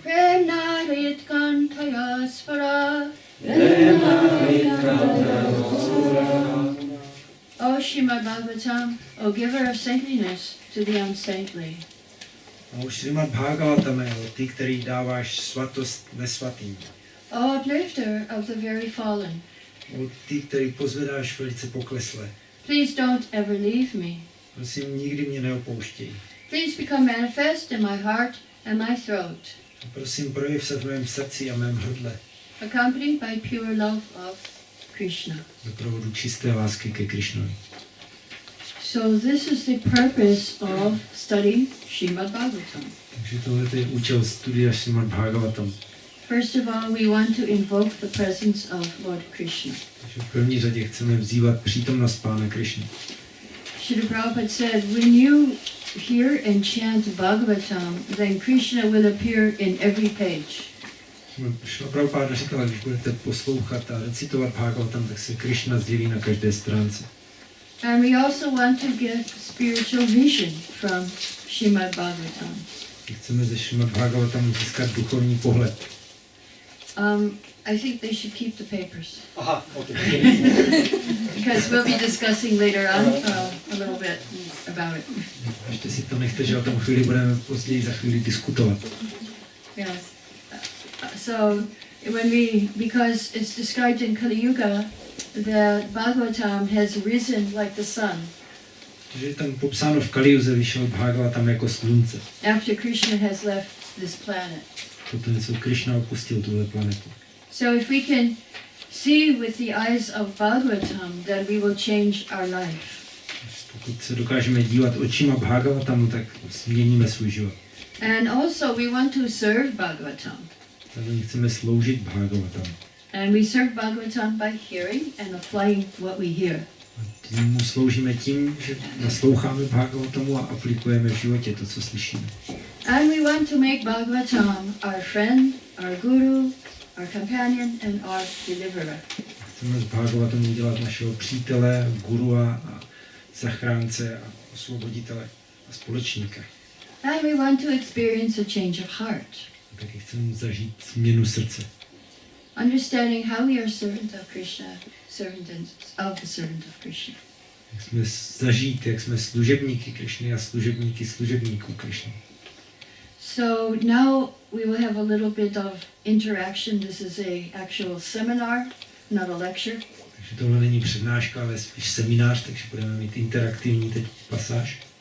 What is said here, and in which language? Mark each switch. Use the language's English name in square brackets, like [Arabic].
[English] Premnarayat kantayaspara, O Srimad-bhagavatam, O giver of saintliness to the unsaintly. [Czech] O Srimad-bhagavatam, o ty, který dáváš svatost nesvatým. [English] O uplifter of the very fallen, [Czech] O ty, který pozvedáš velice pokleslé. [English] please don't ever leave me. [Czech] Prosím, nikdy mě neopouštěj. [English] Please become manifest in my heart and my throat, [Czech] A prosím, projev se v mém srdci a mém hrdle. [English] accompanied by pure love of Krishna. [Czech] Doprovodu čisté lásky ke Krišnovi. [English] So this is the purpose of studying Srimad-bhagavatam. [Czech] Takže tohle je účel studia Srimad-bhagavatam. [English] First of all, we want to invoke the presence of Lord Krishna. [Czech] Takže v první řadě chceme vzývat přítomnost Pána Krišny. [English] Srila Prabhupada said, when you hear and chant Bhagavatam, then Krishna will appear in every page. [Czech] Srila Prabhupada říkala, když budete poslouchat a recitovat Bhagavatam, tak se Krišna zjeví na každé stránce. [English] And we also want to get spiritual vision from Srimad-bhagavatam. [Czech] Chceme ze Srimad-bhagavatamu získat duchovní pohled. [English] I think they should keep the papers. Aha, okay. Because we'll be discussing later on a little bit about it. [Czech] Ještě si to nechte, že o tom chvíli budeme později za chvíli diskutovat. [English] Yes. So because it's described in Kali Yuga, the Bhagavatam has risen like the sun. [Czech] Takže je tam popsáno v Kalijuze vyšel Bhagavatam jako slunce. [English] After Krishna has left this planet. [Czech] Poté, co Krishna opustil tuhle planetu. [English] So if we can see with the eyes of Bhagavatam, then we will change our life. [Czech] Pokud se dokážeme dívat očima Bhagavatamu, tak změníme svůj život. [English] And also we want to serve Bhagavatam. [Czech] Takže chceme sloužit Bhagavatamu. [English] And we serve Bhagavatam by hearing and applying what we hear. [Czech] Tím mu sloužíme tím, že nasloucháme Bhagavatamu a aplikujeme v životě to, co slyšíme. [English] And we want to make Bhagavatam our friend, our guru, our companion and our deliverer. [Czech] Chceme z Bhagavatamu udělat našeho přítele, gurua a zachránce a osvoboditele a společníka. [English] And we want to experience a change of heart. [Czech] A taky chceme zažít změnu srdce. [English] Understanding how we are servant of Krishna, of the servant of Krishna. [Czech] Jak jsme zažít, jak jsme služebníky Krišny a služebníků Krišny. [English] So now we will have a little bit of interaction. This is a actual seminar, not a lecture. [Czech] Takže tohle není přednáška, ale spíš seminář, takže budeme mít interaktivní teď pasáž.